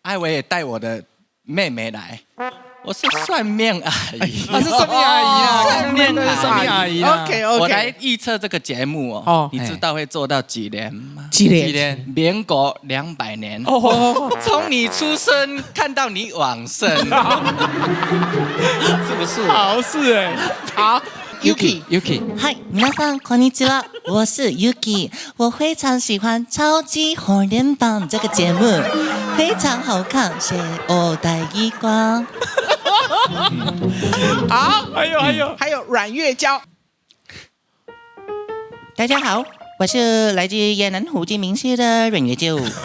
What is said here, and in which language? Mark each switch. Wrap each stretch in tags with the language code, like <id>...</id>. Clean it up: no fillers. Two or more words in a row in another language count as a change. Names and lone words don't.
<zh>我也帶我的妹妹來。我是算命阿姨，是算命阿姨啊，算命阿姨。OK，我來預測這個節目哦，你知道會做到幾年嗎？幾年？民國200年。從你出生看到你往生，是不是？好，是哎。好。Yuki，嗨，</zh> <ja>皆さんこんにちは，</ja> <zh>我是 Yuki， 我非常喜歡超級紅人榜這個節目，非常好看，是我帶一光。好，還有阮月嬌。大家好，我是來自越南胡志明市的阮月嬌。</zh>